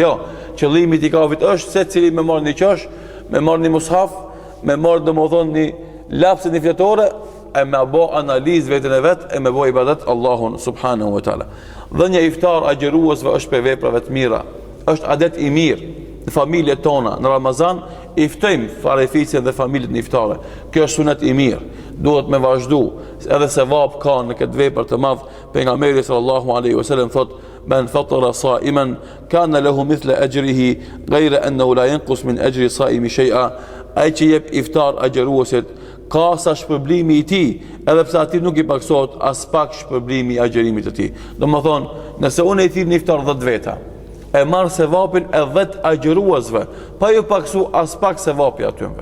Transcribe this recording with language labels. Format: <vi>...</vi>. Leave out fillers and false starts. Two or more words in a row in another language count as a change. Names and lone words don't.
<sq>Jo, qëllimi i itikafit është se cili me marr një qesh, me marr një mushaf, me marr domodin një lapsë një fletore, e me bë analizë veten e vet, e me bë ibadet Allahun</sq> <ar>سبحانه وتعالى.</ar> <sq>Dhënia iftar agjeruesve është për veprave të mira. Është adet i mirë në familjet tona. Në Ramazan i ftojmë farefisjen dhe familjet në iftare. Kjo është sunet i mirë. Duhet me vazhdu, edhe se vap ka në këtë vepër të madh.</sq> <ar>Pejgamberi صلى الله عليه وسلم thot: "من فطر صائما كان له مثل أجره غير أنه لا ينقص من أجر الصائم شيئا."</ar> <sq>Ai që jep iftar agjeruesit ka sa shpërblimi i tij, edhe pse atij nuk i paksohet as pak shpërblimi i agjerimit të tij. Domethënë, nëse unë i thirr në iftar 10 veta, e marr sevapin e 10 agjëruesve, pa ju paksu as pak sevapi atyve.</sq>